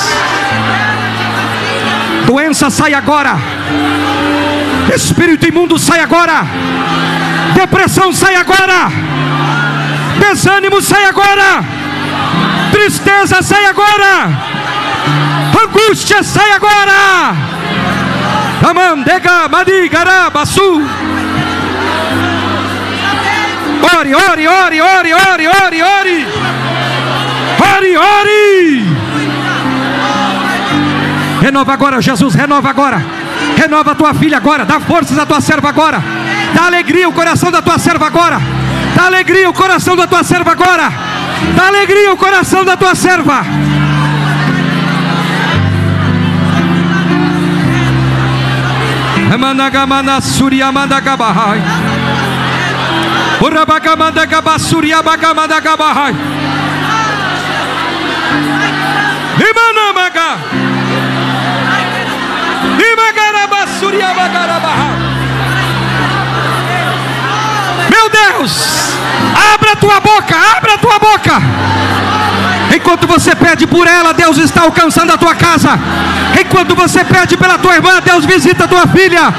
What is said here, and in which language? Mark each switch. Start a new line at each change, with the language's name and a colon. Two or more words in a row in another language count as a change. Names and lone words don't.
Portuguese: Doença sai agora. Espírito imundo sai agora. Depressão sai agora. Desânimo sai agora. Tristeza sai agora. Angústia sai agora. Amandega madigara basu. Ore, ore, ore, ore, ore, ore, ore. Ore, ore. Renova agora, Jesus, renova agora. Renova a tua filha agora. Dá forças à tua serva agora. Dá alegria ao coração da tua serva agora. Dá alegria ao coração da tua serva agora. Dá alegria ao coração da tua serva. Amanagamana suriamandagabahai. Urabagamandagabasuriabagamandagabahai. Imanamaga. Imagarabasuriabagarabahai. Meu Deus, abra a tua boca, abra a tua boca. Enquanto você pede por ela, Deus está alcançando a tua casa. Enquanto você pede pela tua irmã, Deus visita a tua filha.